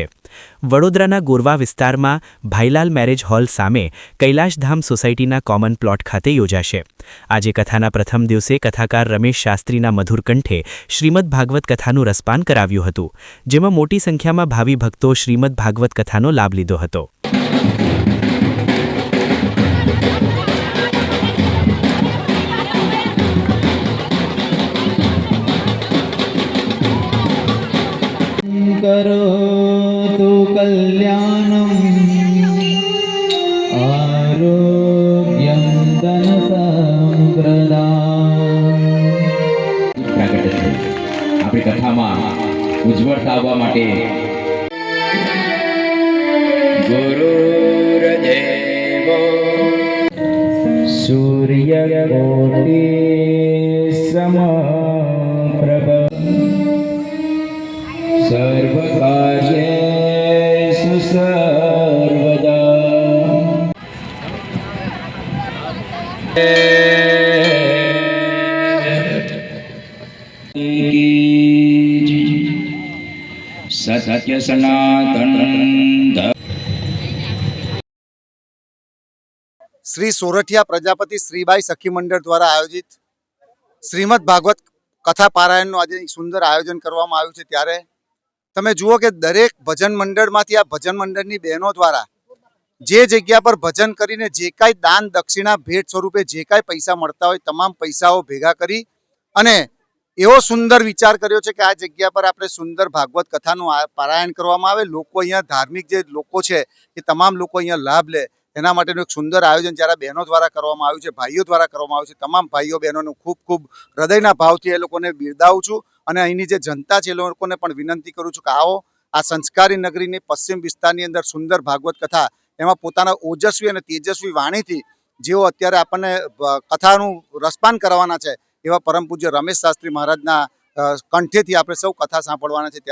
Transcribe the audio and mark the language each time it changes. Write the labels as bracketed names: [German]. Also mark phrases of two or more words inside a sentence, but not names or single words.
[Gujarati] વડોદરાના ગોરવા વિસ્તારમાં ભાઈલાલ મેરેજ હોલ સામે કૈલાસધામ સોસાયટીના કોમન પ્લોટ ખાતે યોજાશે। આજે કથાના પ્રથમ દિવસે કથાકાર રમેશ શાસ્ત્રીના મધુર કંઠે શ્રીમદ ભાગવત કથાનું રસપાન કરાવ્યું હતું, જેમાં મોટી સંખ્યામાં ભાવિ ભક્તો શ્રીમદ ભાગવત કથાનો લાભ લીધો હતો। [Sanskrit] करोतु कल्याणं आरोग्यं धनसम्प्रदाम्। [Gujarati] આપણી કથામાં ઉજ્જવળતા આવવા માટે ગુરુર્દેવો [Sanskrit] सूर्यकोटि समप्रभ सर्वकार्येषु सर्वदा। [Gujarati] સત્ય સનાતન શ્રી સોરઠિયા પ્રજાપતિ શ્રીબાઈ સખી મંડળ દ્વારા આયોજિત શ્રીમદ ભાગવત કથા પારાયણ આજ સુંદર આયોજન કરવામાં આવ્યું છે। ત્યારે તમે જુઓ કે દરેક ભજન મંડળ માંથી આ ભજન મંડળની બહેનો દ્વારા જે જગ્યા પર ભજન કરીને જે કાંઈ દાન દક્ષિણા ભેટ સ્વરૂપે જે કાંઈ પૈસા મળતા હોય તમામ પૈસાઓ ભેગા કરી અને એવો સુંદર વિચાર કર્યો છે કે આ જગ્યા પર આપણે સુંદર ભાગવત કથાનું પારાયણ કરવામાં આવે। લોકો અહીંયા ધાર્મિક જે લોકો છે એ તમામ લોકો અહીંયા લાભ લે એના માટેનું એક સુંદર આયોજન જ્યારે બહેનો દ્વારા કરવામાં આવ્યું છે, ભાઈઓ દ્વારા કરવામાં આવ્યું છે। તમામ ભાઈઓ બહેનો ખૂબ ખૂબ હૃદયના ભાવથી એ લોકોને બિરદાવું છું અને અહીંની જે જનતા છે એ લોકોને પણ વિનંતી કરું છું કે આવો આ સંસ્કારી નગરીની પશ્ચિમ વિસ્તારની અંદર સુંદર ભાગવત કથા એમાં પોતાના ઓજસ્વી અને તેજસ્વી વાણીથી જેઓ અત્યારે આપણને કથાનું રસપાન કરવાના છે એવા પરમ પૂજ્ય રમેશ શાસ્ત્રી મહારાજના કંઠેથી આપણે સૌ કથા સાંભળવાના છે।